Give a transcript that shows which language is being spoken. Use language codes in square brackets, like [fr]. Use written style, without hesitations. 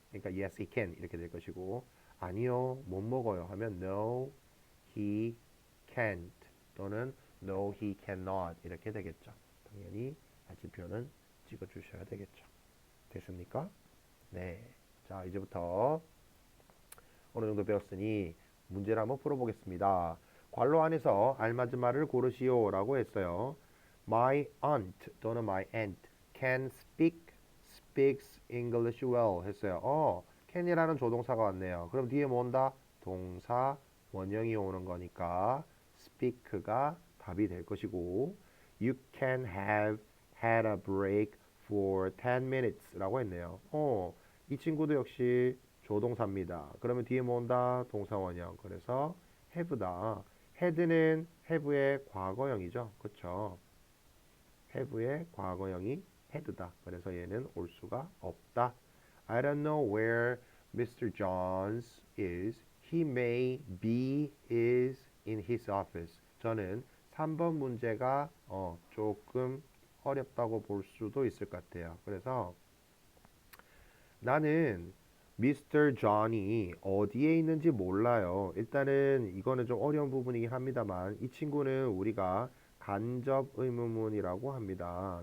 [ko] 그러니까 [en] yes, he can [ko] 이렇게 될 것이고 아니요, 못 먹어요 하면 [en] no, he can't [ko] 또는 [en] no, he cannot [ko] 이렇게 되겠죠. 당연히 마침표는 찍어주셔야 되겠죠. 됐습니까? 네. 자, 이제부터 어느 정도 배웠으니 문제를 한번 풀어보겠습니다. 괄호 안에서 알맞은 말을 고르시오라고 했어요. [en] My aunt [ko] 또는 [en] my aunt can speaks English well [ko] 했어요. can이라는 조동사가 왔네요. 그럼 뒤에 뭐 온다? 동사 원형이 오는 거니까 speak가 답이 될 것이고 [en] You can have had a break for 10 minutes [ko] 라고 했네요. 이 친구도 역시 조동사입니다. 그러면 뒤에 뭐 온다? 동사 원형. 그래서 have다. had는 have의 과거형이죠. 그쵸? have의 과거형이 had다. 그래서 얘는 올 수가 없다. [en] I don't know where Mr. Jones is. He may be is in his office. [ko] 저는 3번 문제가 조금 어렵다고 볼 수도 있을 것 같아요. 그래서 나는 미스터 존이 어디에 있는지 몰라요. 일단은 이거는 좀 어려운 부분이긴 합니다만 이 친구는 우리가 간접 의문문이라고 합니다.